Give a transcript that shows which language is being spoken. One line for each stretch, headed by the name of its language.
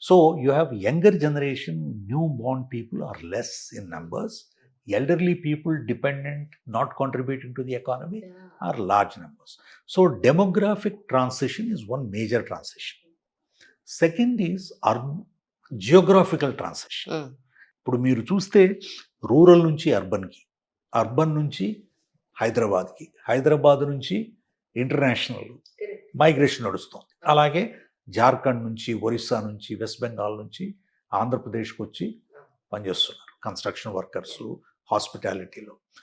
English: So you have younger generation, new born people are less in numbers. Elderly people dependent, not contributing to the economy, are large numbers. So demographic transition is one major transition. Second is geographical transition.
Telugu: ఇప్పుడు మీరు చూస్తే rural నుంచి అర్బన్కి, urban నుంచి హైదరాబాద్కి, హైదరాబాద్ నుంచి international migration నడుస్తుంది. అలాగే జార్ఖండ్ నుంచి, ఒరిస్సా నుంచి, వెస్ట్ బెంగాల్ నుంచి ఆంధ్రప్రదేశ్కి వచ్చి పనిచేస్తున్నారు కన్స్ట్రక్షన్ వర్కర్స్, హాస్పిటాలిటీలో.